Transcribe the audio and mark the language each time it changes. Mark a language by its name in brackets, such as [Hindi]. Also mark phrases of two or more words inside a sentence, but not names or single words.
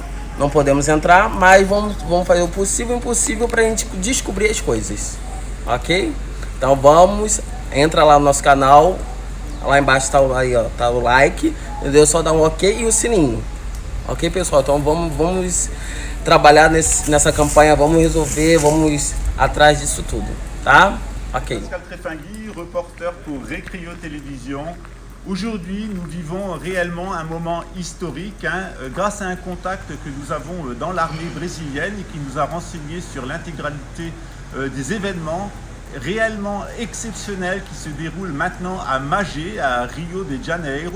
[Portuguese] Não podemos entrar, mas vamos fazer o possível e impossível para a gente descobrir as coisas, ok? Então entra lá no nosso canal, lá embaixo tá o like, entendeu? Só dá um ok e o sininho, ok, pessoal? Então vamos trabalhar nessa campanha, vamos resolver, vamos atrás disso tudo, tá? Ok. [French] Pascal Trefingui, reporter pour Recreio Télévision. Aujourd'hui, nous vivons réellement un moment historique grâce à un contact que nous avons dans l'armée brésilienne et qui nous a renseigné sur l'intégralité des événements réellement exceptionnels qui se déroulent maintenant à Magé, à Rio de Janeiro.